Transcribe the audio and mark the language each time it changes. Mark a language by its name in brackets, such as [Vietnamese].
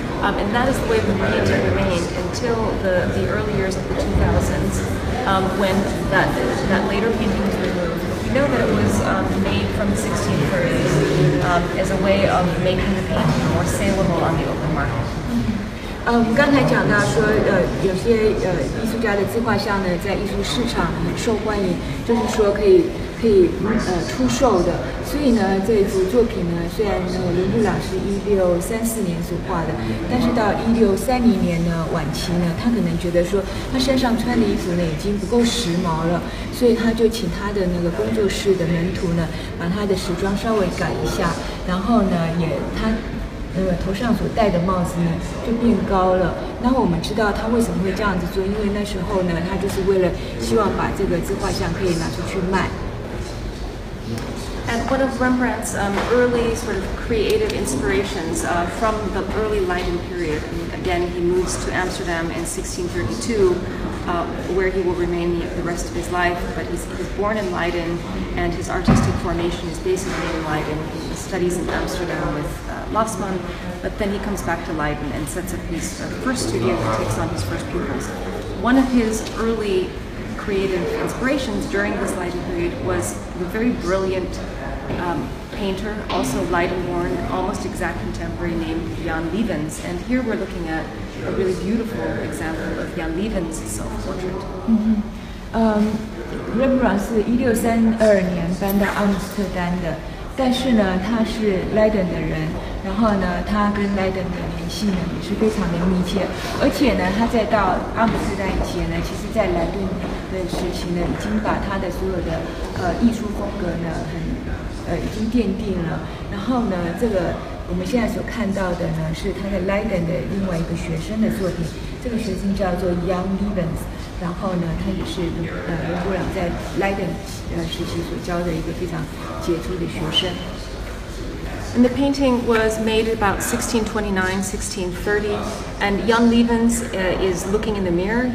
[English] And that is the way the painting remained until the early years of the 2000s, when that later painting was removed. We know that it was made from the 1630s as a way of making the painting more saleable on the open market. [Chinese] 我们刚才讲到说，有些艺术家的自画像呢，在艺术市场很受欢迎，就是说可以出售的。所以呢，这幅作品呢，虽然伦勃朗是1634年所画的，但是到1630年呢晚期呢，他可能觉得说他身上穿的衣服呢已经不够时髦了，所以他就请他的那个工作室的门徒呢，把他的时装稍微改一下，然后呢他头上所戴的帽子呢就变高了。然后我们知道他为什么会这样子做，因为那时候呢，他就是为了希望把这个自画像可以拿出去卖。 [English] And one of Rembrandt's early sort of creative inspirations from the early Leiden period, again, he moves to Amsterdam in 1632, where he will remain the rest of his life, but he's born in Leiden, and his artistic formation is basically in Leiden. He studies in Amsterdam with Lossmann, but then he comes back to Leiden and sets up his first studio and takes on his first pupils. One of his early creative inspirations during this Leiden period was the very brilliant painter, also Leiden-born, almost exact contemporary, named Jan Lievens. And here we're looking at a really beautiful example of Jan Lievens' self-portrait. [Chinese] Rembrandt 是1632年搬到阿姆斯特丹的，但是呢，他是莱顿的人，然后呢，他跟莱顿的联系呢也是非常的密切，而且呢，他在到阿姆斯特丹以前呢，其实在莱顿的时期呢，已经把他的所有的艺术风格呢已经奠定了。然后呢，这个我们现在所看到的呢，是他在莱顿的另外一个学生的作品，这个学生叫做 Jan Lievens。然后呢，他也是伦勃朗在莱顿时期所教的一个非常杰出的学生。 [English] And the painting was made about 1629, 1630, and Jan Lievens is looking in the mirror.